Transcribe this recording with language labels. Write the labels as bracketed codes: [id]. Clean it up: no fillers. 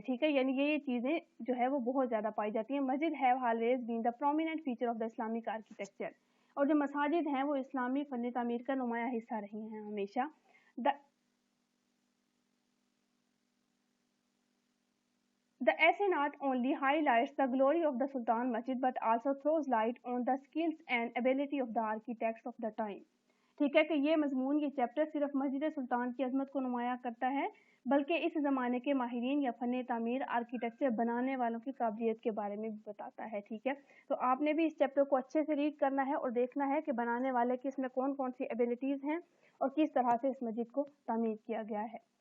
[ur] ٹھیک ہے, یعنی یہ چیزیں جو ہے وہ بہت زیادہ پائی جاتی ہیں. [en] Masjid have always been the prominent feature of the Islamic architecture. [ur] اور جو مساجد ہیں وہ اسلامی فن تعمیر کا نمایاں حصہ رہی ہیں ہمیشہ. [en] The essay not only highlights the glory of the Sultan Masjid but also throws light on the skills and ability of the architects of the time. [ur] ٹھیک ہے کہ یہ مضمون, یہ چیپٹر صرف مسجد سلطان کی عظمت کو نمایاں کرتا ہے بلکہ اس زمانے کے ماہرین یا فن تعمیر, آرکیٹیکچر بنانے والوں کی قابلیت کے بارے میں بھی بتاتا ہے. ٹھیک ہے, تو آپ نے بھی اس چیپٹر کو اچھے سے ریڈ کرنا ہے اور دیکھنا ہے کہ بنانے والے کی اس میں کون کون سی ایبیلٹیز ہیں اور کس طرح سے اس مسجد کو تعمیر کیا گیا ہے.